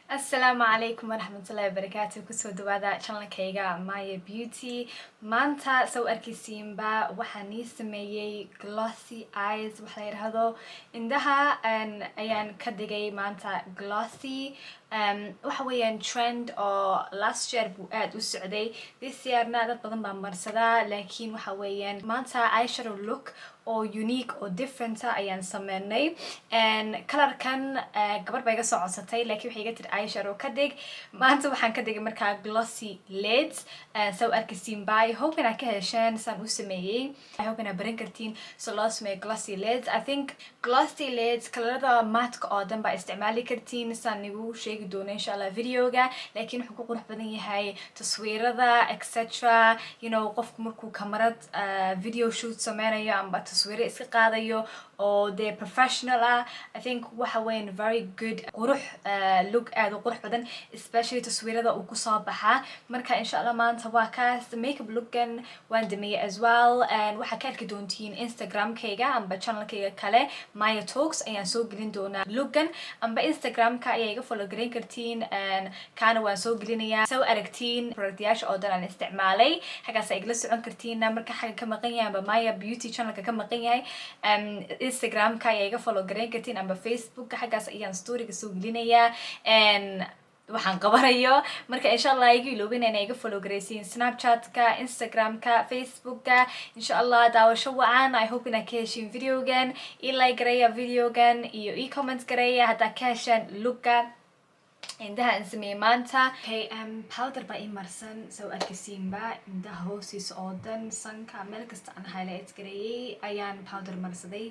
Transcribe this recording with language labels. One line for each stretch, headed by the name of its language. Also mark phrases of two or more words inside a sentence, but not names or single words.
Arabic: السلام عليكم ورحمة الله وبركاته.
Somali: ku soo dhawaada channelkayga MayaBeauty. maanta soo arkaysiinba waxaan sameeyay
English: glossy eyes
Somali: waxa la yiraahdo indhaha ayaan ka dhigay maanta glossy waxa weeyaan trend oo
English: last year
Somali: buu aad u socday. this yearna dad badan baa marsadaa laakiin waxa weeyaan maanta
English: eyeshadow look
Somali: oo unique oo different ayaan sameynay colorkan gabar bay iga soo codsatay laakiin waxay iga tiri eyeshadow ka dhig. maanta waxaan ka dhigay markaa
English: glossy lids
Somali: soo arkaysiin baa
English: I hope
Somali: inaa ka hesheen saan u sameeyay.
English: I hope
Somali: inaa baran kartiin so loo sameeyo
English: glossy lids. I think glossy lids
Somali: kalarada matka oo dhan baa isticmaali kartiin saan nigu sheegi doono
Arabic: insha Allah
Somali: videoga laakiin wuxuu ku qurux badan yahay taswiirada etc.
English: you know
Somali: qofku markuu kamarad
English: video shoot
Somali: sameynayo amba taswiiro iska qaadayo oo de
English: professional I think
Somali: waxa weyn
English: very good
Somali: qurux look aad u qurux badan especially taswiirada uu ku soo baxa. marka
Arabic: insha Allah
Somali: maanta waa kaas makeup lookan waan dhameeyay
English: as well
Somali: waxa ka arki doontiin Instagram-kayga amba channel-kayga kale Maya Talks ayaan soo gelin doonaa lookan amba Instagram-ka ayaa iga follow gareyn kartiin kana waan soo gelinayaa soo aragtiin productyaasha oo dhan aan isticmaalay xagaas ay igala socon kartiin marka xaga ka maqan yahay amba MayaBeauty channel-ka ka maqan yahay Instagram-ka ayaa iga follow gareyn kartiin amba Facebook xagaas ayaan story-ga soo gelinayaa waxaan qabanayo marka
Arabic: insha Allah
Somali: igu iloobin inay iga follow gareysiin Snapchat-ka, Instagram-ka, Facebook-ka
Arabic: insha Allah
Somali: daawasho wacan.
English: I hope
Somali: inaa ka heshiin videogan like gareeya videogan iyo comment gareeya haddaa ka heshaan look-ga indhaha aan sameeyay maanta. Okay, powder baa ii marsan soo arkaysiinba indhaha hoostiisa oo dhan sanka meel kasta aan highlight gareeyay ayaan powder marsaday.